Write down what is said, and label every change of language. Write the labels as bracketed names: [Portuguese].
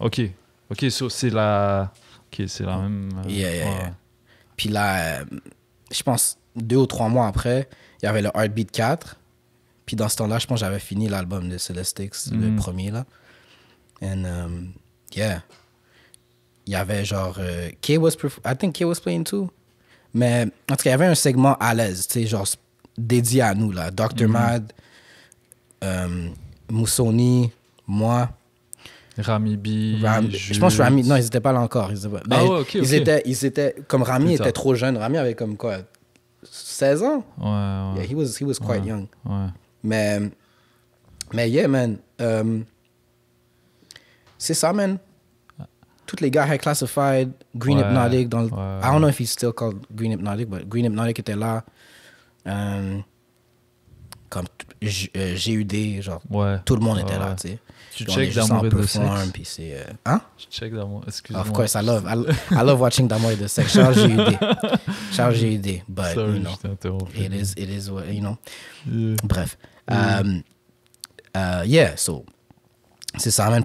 [French] ok, so c'est la même... [English] Yeah. [French] Puis là, je pense 2 ou 3 mois après, il y avait le Heartbeat 4. Puis dans ce temps-là, je pense que j'avais fini l'album de Celestix, le premier, là. [English] And, yeah. [French] Il y avait genre... [English] I think Kay was playing too. [French] Mais en tout cas, il y avait un segment à l'aise, tu sais, genre dédié à nous, là. Dr. Mad, Moussoni, moi... Rami B. Je pense que Rami... Non, ils n'étaient pas là encore. Ils étaient... Comme Rami était trop jeune. Rami avait comme quoi? 16 ans? Ouais. [English] Yeah, he was quite young. [French] Ouais. [English] Mais yeah, man. [French] C'est ça, man. Tous les gars High Classified, Green Hypnotic. [English] I don't know if he's still called Green Hypnotic, but Green Hypnotic [French] était là. Comme GUD, genre. Ouais. Tout le monde était là, tu sais. Tu check d'Amour et de sexe? Puis c'est... Hein? Tu check d'Amour, excuse-moi. [English] Of course, I love watching d'Amour et de sexe. Charles GUD. But, Sorry, you know, [French] je t'ai interrompu. [English] it is what, you know. Yeah. [French] Bref. [English] Yeah, so... [French] C'est ça, man.